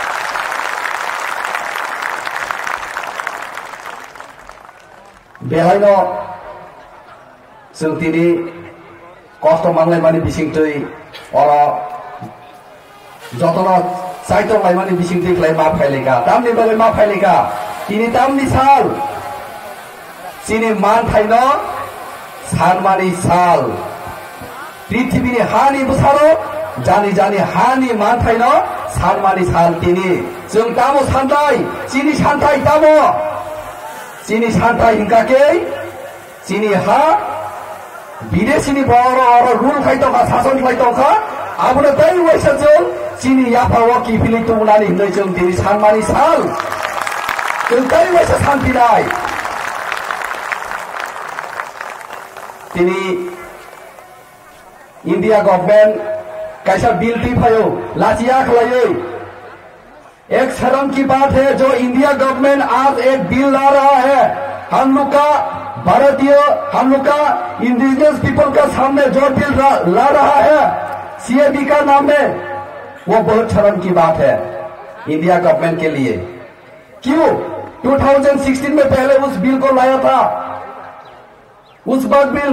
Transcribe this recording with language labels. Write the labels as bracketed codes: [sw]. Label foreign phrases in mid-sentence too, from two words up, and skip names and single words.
[trp] Belaino sentini kosto manglai mani bisingtui ora jotono saitong lai mani bisingtui klai ma phaileka tamni bagai ma phaileka tini tamni sal sini man thaino sanmani sal पृथ्वीनि हानि बुसारो जानी हानि मान थाइनो सानमानि सान तिनि जों तामो सानथाइ सिनि सानथाइ तामो सिनि सानथाइ हिंकाके सिनि हा विदेशिनि बर और रुल खाइतोखा शासन खाइतोखा आबुनो दै वैसा जों सिनि याफाव किफिलि तुमुनानि हिंदै जों तिनि सानमानि साल जों दै वैसा सानथिनाय तिनि इंडिया गवर्नमेंट कैसा बिल टिपायो लाचिया खलायो [hi] एक शर्म की बात है जो इंडिया गवर्नमेंट आज एक बिल ला रहा है हम लोग का भारतीय हम लोग का [en] indigenous people [hi] का सामने जो बिल ला रहा है सीएबी का नाम में वो बहुत शर्म की बात है इंडिया गवर्नमेंट के लिए क्यों 2016 में पहले उस बिल को लाया था उस बाद बिल